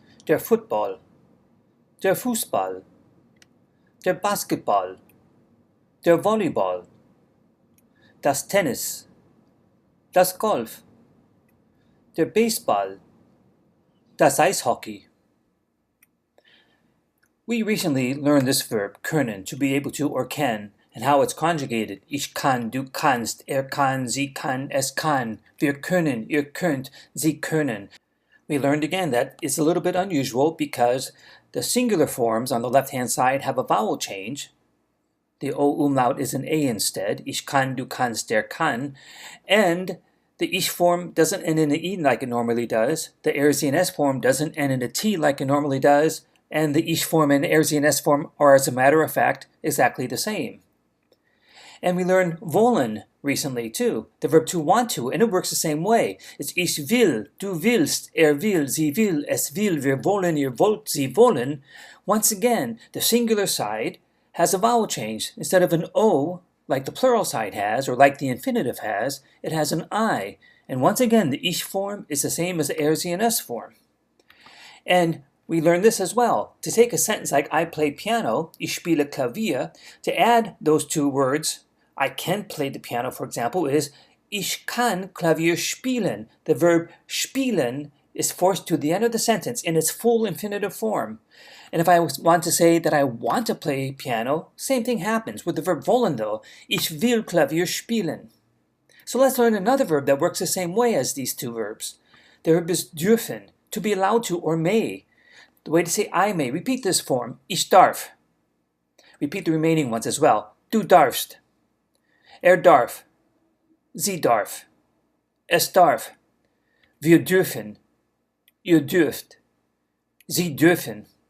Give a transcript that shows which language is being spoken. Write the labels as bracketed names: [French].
[German] Der Football, der Fußball, der Basketball, der Volleyball, das Tennis, das Golf, der Baseball, das Eishockey. [English] We recently learned this verb, können, to be able to or can, and how it's conjugated. [German] Ich kann, du kannst, kann, sie kann, es kann, wir können, ihr könnt, sie können. [English] We learned again that it's a little bit unusual because the singular forms on the left-hand side have a vowel change. The O umlaut is an A instead. [German] Ich kann, du kannst, der kann. [English] And the Ich form doesn't end in an E like it normally does. The Er, Sie, and Es form doesn't end in a T like it normally does. And the Ich form and Er, Sie, and Es form are, as a matter of fact, exactly the same. And we learned wollen recently too, the verb to want to, and it works the same way. [German] It's ich will, du willst, er will, sie will, es will, wir wollen, ihr wollt, sie wollen. [English] Once again, the singular side has a vowel change. Instead of an O, like the plural side has, or like the infinitive has, it has an I. And once again, the ich form is the same as the er, sie, and es form. And we learned this as well. To take a sentence like I play piano, [German] ich spiele Klavier, [English] to add those two words, I can play the piano, for example, is [German] ich kann Klavier spielen. [English] The verb spielen is forced to the end of the sentence in its full infinitive form. And if I want to say that I want to play piano, same thing happens with the verb wollen though. [German] Ich will Klavier spielen. [English] So let's learn another verb that works the same way as these two verbs. The verb is dürfen, to be allowed to or may. The way to say I may, repeat this form, [German] ich darf. [English] Repeat the remaining ones as well. [German] Du darfst. Er darf. Sie darf. Es darf. Wir dürfen. Ihr dürft. Sie dürfen.